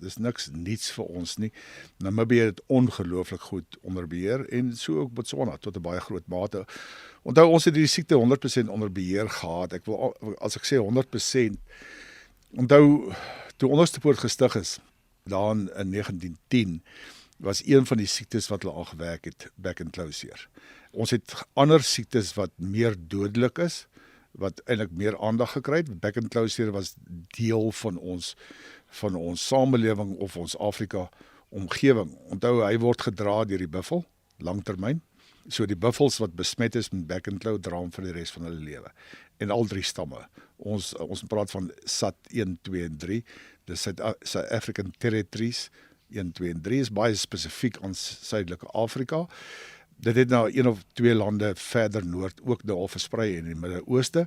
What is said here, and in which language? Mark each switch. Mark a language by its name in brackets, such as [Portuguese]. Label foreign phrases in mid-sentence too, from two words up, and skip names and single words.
[Afrikaans] Dis niks niets vir ons nie. Namibië het ongelooflik goed onder beheer en so ook Botswana tot 'n baie groot mate. Onthou, ons het hierdie siekte 100% onder beheer gehad. As ek sê 100%, onthou, toe Onderstepoort gestig is, daar in 1910, was een van die siektes wat hulle aangewerk het, back and close seer. Ons het ander siektes wat meer dodelik is, wat eintlik meer aandag gekry het. Back and close seer was deel van ons samelewing of ons Afrika omgewing. Onthou, hy word gedra deur die buffel, langtermyn. So die buffels wat besmet is met back and close dra hom vir die res van hulle lewe. En al 3 stamme. Ons praat van SAT 1, 2 en 3. Die South African Territories 1, 2 en 3 is baie spesifiek aan Suidelike Afrika. Dit het nou 1 of 2 lande verder noord ook nou al versprei in die Midde-Ooste.